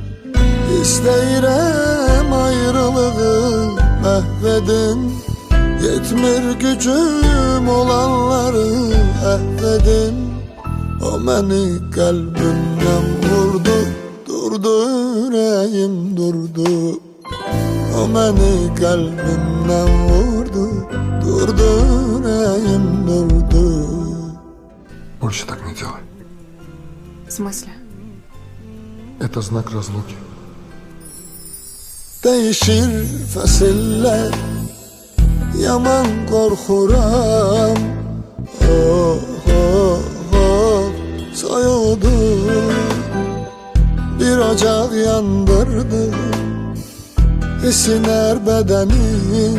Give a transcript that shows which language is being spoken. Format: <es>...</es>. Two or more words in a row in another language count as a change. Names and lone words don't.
<az>İsteyirəm ayrılığı məhvedin, yetmir gücüm olanları əffedin. O məni kalbimden vurdu, durdu yüreğim durdu.</az> <tr>O beni kalbimden vurdu, durdu yüreğim durdu.</tr> <ru>Больше так не делай. В смысле? Это знак разлуки.</ru> <az>Değişir fasiller, yaman korkuram. Oh oh oh soyuldu, bir ocak yandırdım, isiner bedenim.</az>